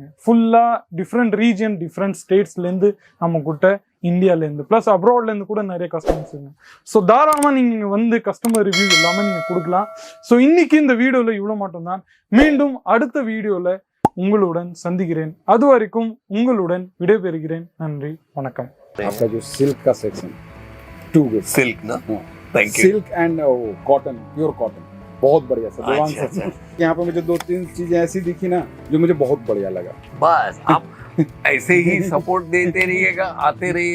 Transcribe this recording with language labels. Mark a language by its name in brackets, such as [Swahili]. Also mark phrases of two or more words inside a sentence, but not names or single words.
[Tamil] ஃபுல்லாக [English] different region, different states [Tamil] நம்ம கிட்ட இந்தியாவிலேருந்து [English] plus abroad [Tamil] கூட நிறைய கஸ்டமர்ஸ் இருங்க. ஸோ தாராளமாக நீங்கள் இங்கே வந்து [English] customer review [Tamil] எல்லாமே நீங்கள் கொடுக்கலாம். ஸோ இன்னைக்கு இந்த வீடியோவில் இவ்வளோ மட்டும்தான். மீண்டும் அடுத்த வீடியோவில் உங்களுடன் சந்திக்கிறேன். அது வரைக்கும் உங்களுடன் விடைபெறுகிறேன். நன்றி, வணக்கம். [Hindi] आपका जो सिल्क का सेक्शन [English] too good [Hindi] सिल्क ना, [English] thank you. silk and cotton, pure cotton [Hindi] बहुत बढ़िया सर। देवांग अच्छा, सर यहाँ पे मुझे 2-3 चीजें ऐसी दिखी ना जो मुझे बहुत बढ़िया लगा। बस आप ऐसे ही सपोर्ट देते रहिएगा, आते रहिए।